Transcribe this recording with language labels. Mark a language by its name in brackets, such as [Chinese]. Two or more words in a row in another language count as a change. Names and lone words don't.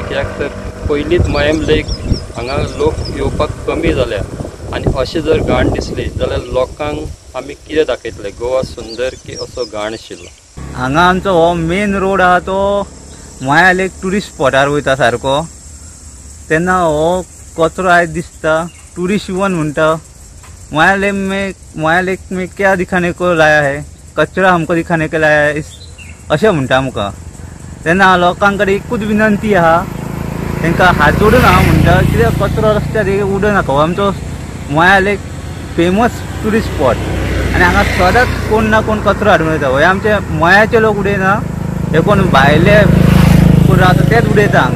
[Konkani] कित्याक तर पयलींच मयेम लेक हांगा लोक येवपाक कमी जाल्या आनी अशें जर घाण दिसली जाल्यार लोकांक आमी कितें दाखयतले, गोवा सुंदर की असो घाण आशिल्लो। हांगा आमचो हो [English] main road [Konkani] आहा तो मया लेक [English] tourist spot [Konkani] वयता सारको, तेन्ना हो कचरो आयज दिसता। [English] tourist even [Hindi] म्हणटा मया लेक में क्या दिखाने को लाया है, कचरा हमको दिखाने को लाया है [Konkani] अशें म्हणटा आमकां। तेन्ना लोकां कडेन एकूच विनंती आहा, तांकां हात जोडून हांव म्हणटा कित्याक कचरो रस्त्यार उडोवनाका। हो आमचो मया लेक [English] famous tourist spot [Konkani] आनी हांगा सदांच कोण ना कोण कचरो हाडून वयता। हे आमचे मयाचे लोक उडयना, हे कोण भायले कोण रावता तेच उडयता हांगा।